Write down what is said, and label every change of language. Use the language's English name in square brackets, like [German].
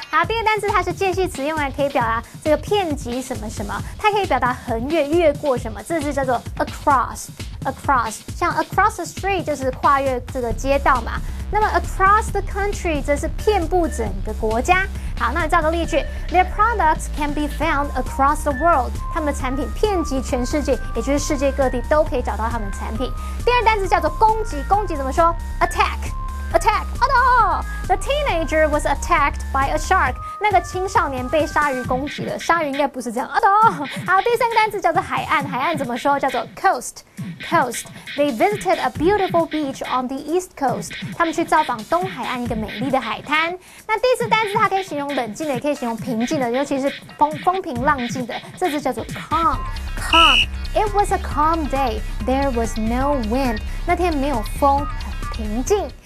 [Chinese] 好，第一个单词它是介系词，用来可以表达这个遍及什么什么，它可以表达横越、越过什么，这字叫做 across。across 像 [English] across the street [Chinese] 就是跨越这个街道嘛。那么 [English] across the country [Chinese] 则是遍布整个国家。好，那你造个例句 [English] ：Their products can be found across the world。 [Chinese] 他们的产品遍及全世界，也就是世界各地都可以找到他们的产品。第二单词叫做攻击，攻击怎么说 ？attack。attack， 哦 ， [English] The teenager was attacked by a shark。 [Chinese] 那个青少年被鲨鱼攻击了，鲨鱼应该不是这样。好，第三个单词叫做海岸，海岸怎么说？叫做 coast。coast。 [English] They visited a beautiful beach on the east coast。 [Chinese] 他们去造访东海岸一个美丽的海滩。那第四单词它可以形容冷静的，也可以形容平静的，尤其是风平浪静的，这字叫做 calm。 [English] It was a calm day. There was no wind。 [Chinese] 那天没有风，很平静。